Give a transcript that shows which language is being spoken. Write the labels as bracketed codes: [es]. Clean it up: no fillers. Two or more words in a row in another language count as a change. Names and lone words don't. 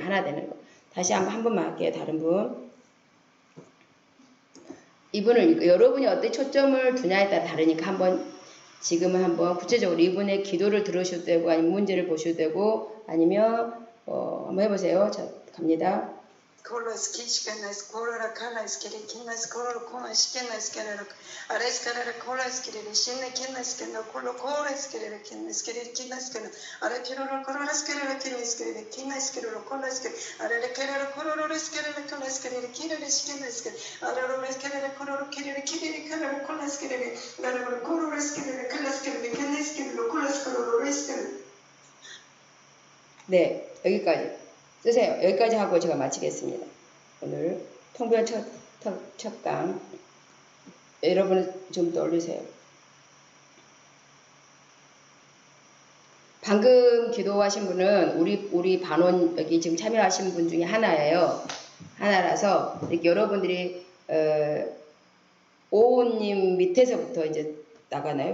[ko] 하나 되는 거. 다시 한 번만 할게요. 다른 분. 여러분이 어떤 초점을 두냐에 따라 다르니까 지금은 한번 구체적으로 이분의 기도를 들으셔도 되고 아니면 문제를 보셔도 되고 아니면 한번 해보세요. 자, 갑니다. Kolas kishkanas korora kalas kiri kinas korora konas kinas kiri ares kiri kolas kiri shinne kinas kiri kolo koras kiri kinas kiri are kiri koras kiri kinas kiri kolas kiri are kiri koras kiri kolas kiri kinas kiri are res kiri kororo kiri kolas kiri are koras kiri kinas kiri kolas kiri res kiri. 네, 여기까지. 쓰세요. 여기까지 하고 제가 마치겠습니다. 오늘 통변 첫 강 여러분 좀 더 올리세요. 방금 기도하신 분은 우리 반원 여기 지금 참여하신 분 중에 하나라서 이렇게 여러분들이 오호님 밑에서부터 이제 나가나요?